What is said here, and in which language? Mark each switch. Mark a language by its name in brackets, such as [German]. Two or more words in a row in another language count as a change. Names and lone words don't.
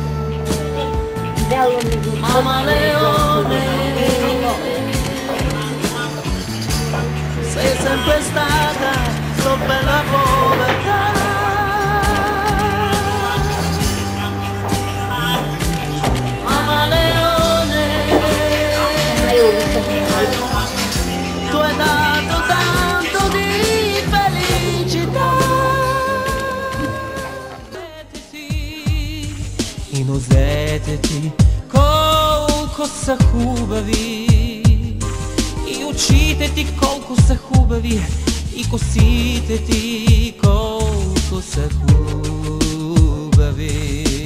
[Italian] Mama Leone, sei sempre stata sopra la povertà. Mama Leone, tu hai dato tanto di felicità. [Bulgarian] И нозете ти колко са хубави, и очите ти колко са хубави, и косите ти колко са хубави.